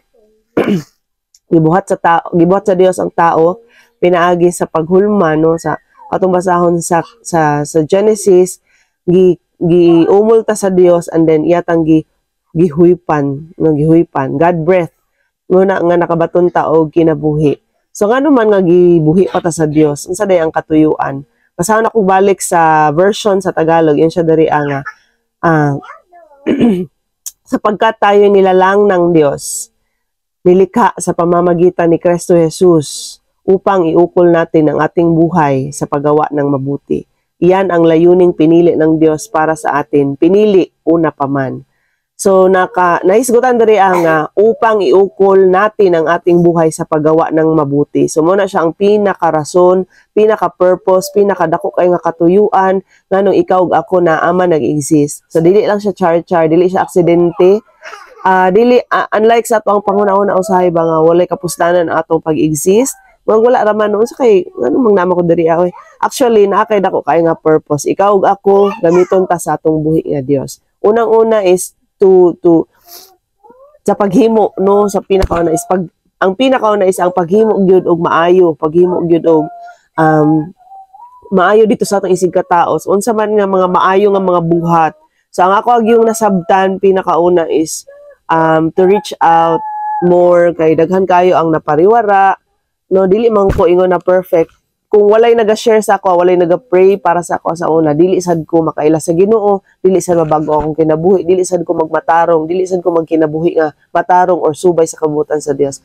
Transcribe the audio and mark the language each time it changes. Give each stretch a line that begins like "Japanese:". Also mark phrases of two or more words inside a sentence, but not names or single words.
Cebuano: gibuhat sa Dios ang tao pinaagi sa paghulma, no, sa atong basahon sa Genesis, giumol ta sa Dios and then iyatang gihuipan
English: God breath
Cebuano: nguna nga nakabaton ta og kinabuhi. So ngano man nga gibuhi pa ta sa Dios, unsa day ang katuyuan? Basahon ako balik sa version sa Tagalog, yun siya dari nga
Filipino: sapagkat tayo nilalang ng Dios, nilikha sa pamamagitan ni Kristo Jesus upang iukol natin ang ating buhay sa paggawa ng mabuti. Iyan ang layuning pinili ng Diyos para sa atin. Pinili una pa man.
Cebuano: So, nahisgutan diri nga
Filipino: upang iukol natin ang ating buhay sa paggawa ng mabuti.
Cebuano: So, muna siya ang pinaka-rason, pinaka-purpose, pinakadako kay nga katuyuan, nganong ikaw ug ako na ama nag-exist. So, dili lang siya char-char, dili siya aksidente. Unlike sa ato ang panghuna-una usahay ba nga walay kapustanan ang atong pag-exist, wala raman noon sa kay ano mang nama ko diri ako. Actually naakay dako kay nga purpose. Ikaw ug ako gamiton ta sa atong buhi nga Dios. Unang-una is to sa paghimo, no, sa pinakauna is ang pinakauna is ang paghimo gyud og maayo, paghimo gyud og maayo dito sa atong isig ka tao. So, unsa man nga mga maayo nga mga buhat. So ang ako yung nasabtan pinakauna is
English: to reach out more
Cebuano: kay daghan kayo ang napariwara. No, dili man ko ingon na perfect. Kung walay naga-share sa ako, walay naga-pray para sa ako sa una, dili sad ko makaila sa Ginoo, dili sad mabago akong kinabuhi, dili sad ko magmatarong, dili sad ko magkinabuhi nga matarong or subay sa kabutan sa Dios.